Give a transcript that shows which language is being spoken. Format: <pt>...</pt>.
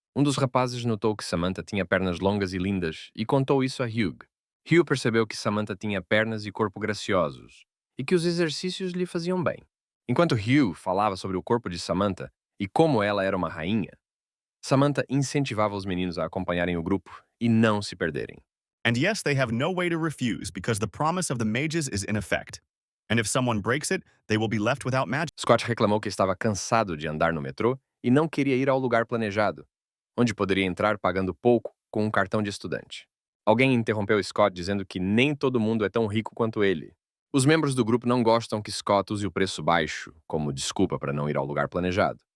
<pt>Um dos rapazes notou que Samantha tinha pernas longas e lindas e contou isso a Hugh. Hugh percebeu que Samantha tinha pernas e corpo graciosos e que os exercícios lhe faziam bem. Enquanto Hugh falava sobre o corpo de Samantha e como ela era uma rainha, Samantha incentivava os meninos a acompanharem o grupo e não se perderem.</pt> <en>And yes, they have no way to refuse because the promise of the mages is in effect. And if someone breaks it, they will be left without magic.</en> <pt>Scott reclamou que estava cansado de andar no metrô e não queria ir ao lugar planejado, onde poderia entrar pagando pouco com um cartão de estudante. Alguém interrompeu Scott dizendo que nem todo mundo é tão rico quanto ele. Os membros do grupo não gostam que Scott use o preço baixo como desculpa para não ir ao lugar planejado.</pt>